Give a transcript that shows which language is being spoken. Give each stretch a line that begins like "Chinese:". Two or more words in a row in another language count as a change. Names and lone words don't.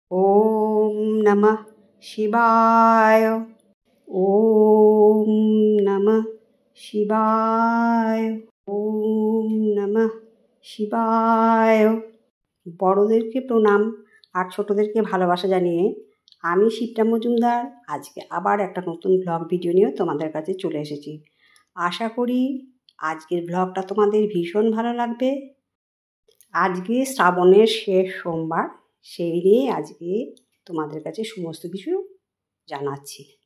Sanskrit: ওম নমঃ শিবায়। ওম নমঃ শিবায়। ওম নমঃ শিবায়।
Bangla: বড়দেরকে প্রণাম আর ছোটদেরকে ভালোবাসা জানিয়ে আমি শিপ্রা মজুমদার আজকে আবার একটা নতুন
English: blog video
Bangla: নিয়ে তোমাদের কাছে চলে এসেছি। আশা করি আজকের ব্লগটা তোমাদের ভীষণ ভালো লাগবে। আজকে শ্রাবণের শেষ সোমবার, সেই নিয়ে আজকে তোমাদের কাছে সমস্ত কিছু জানাচ্ছি।